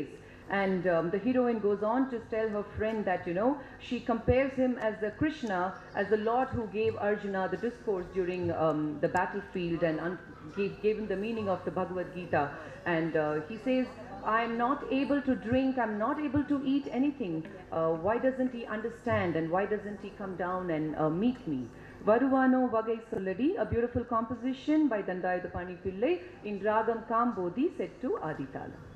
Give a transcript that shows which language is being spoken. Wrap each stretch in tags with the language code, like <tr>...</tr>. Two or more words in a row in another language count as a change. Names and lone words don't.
<en>And the heroine goes on to tell her friend that, she compares him as the Krishna, as the Lord who gave Arjuna the discourse during the battlefield and gave him the meaning of the Bhagavad Gita. And he says, I am not able to drink, I'm not able to eat anything. Why doesn't he understand and why doesn't he come down and meet me? Varuvano Vagai Solladi, a beautiful composition by Dandayudapani Pillai in Ragam Kambodhi set to Aditala.</en>